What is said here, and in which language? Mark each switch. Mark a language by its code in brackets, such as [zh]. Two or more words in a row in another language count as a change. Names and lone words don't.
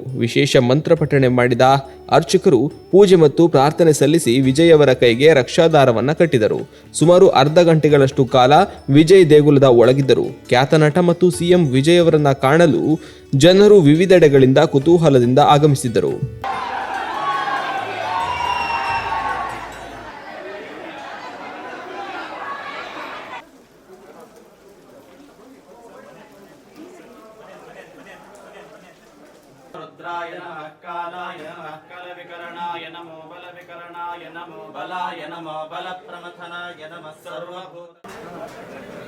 [kn] ವಿಶೇಷ ಮಂತ್ರ ಪಠಣೆ ಮಾಡಿದ ಅರ್ಚಕರು ಪೂಜೆ ಮತ್ತು ಪ್ರಾರ್ಥನೆ ಸಲ್ಲಿಸಿ ವಿಜಯ್ ಅವರ ಕೈಗೆ ರಕ್ಷಾದಾರವನ್ನ ಕಟ್ಟಿದರು. ಸುಮಾರು ಅರ್ಧ ಗಂಟೆಗಳಷ್ಟು ಕಾಲ ವಿಜಯ್ ದೇಗುಲದ ಒಳಗಿದ್ದರು. ಖ್ಯಾತ ನಟ ಮತ್ತು ಸಿಎಂ ವಿಜಯ್ ಅವರನ್ನ ಕಾಣಲು ಜನರು ವಿವಿಧೆಡೆಗಳಿಂದ ಕುತೂಹಲದಿಂದ ಆಗಮಿಸಿದ್ದರು. [sa] रुद्राय नमः कालाय नमः कलविकरणाय नमो बलविकरणाय नमो बलाय नमो बलप्रमथनाय नमः सर्वभूत